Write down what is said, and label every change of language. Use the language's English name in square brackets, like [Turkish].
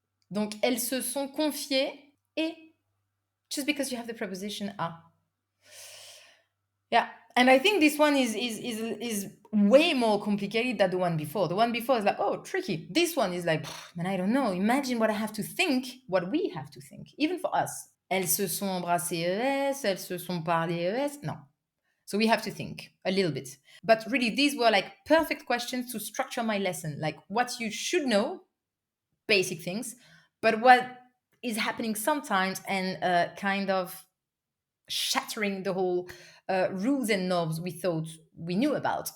[French] Donc, elles se sont confiées et [English] just because you have the preposition à. Yeah, and I think this one is way more complicated than the one before. The one before is like, oh, tricky. This one is like, man, I don't know. Imagine what I have to think, what we have to think, even for us. [French] Elles se sont embrassées ES, elles se sont parlé ES. [English] No. So we have to think a little bit. But really, these were like perfect questions to structure my lesson, like what you should know, basic things, but what is happening sometimes and kind of shattering the whole rules and norms we thought we knew about.